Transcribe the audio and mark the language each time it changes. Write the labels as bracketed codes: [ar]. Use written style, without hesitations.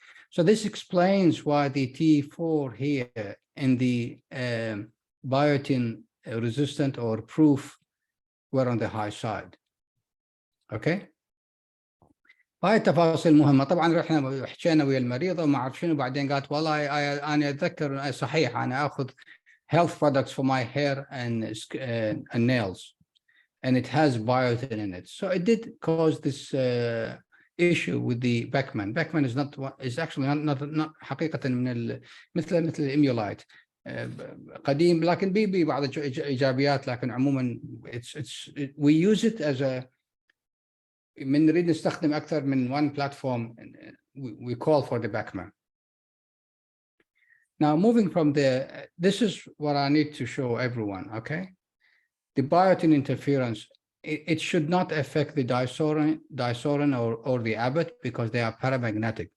[en] So this explains why the T4 here in the biotin resistant or proof were on the high side. Okay. [ar] هاي التفاصيل مهمة. طبعا رحنا حكينا ويا المريضة وما أعرف شنو، بعدين قالت والله أنا أتذكر صحيح أنا أخذ [en] health products for my hair and nails and it has biotin in it. So it did cause this issue with the Beckman. Beckman is actually not [ar] حقيقة من مثل الإميولايت قديم، لكن بي بعض إيجابيات، لكن عموما [en] we use it as a [ar] من نريد نستخدم أكثر من [en] one platform. We call for the Beckman. Now, moving from there, this is what I need to show everyone, okay? The biotin interference, it should not affect the Disorian or the Abbott because they are paramagnetic.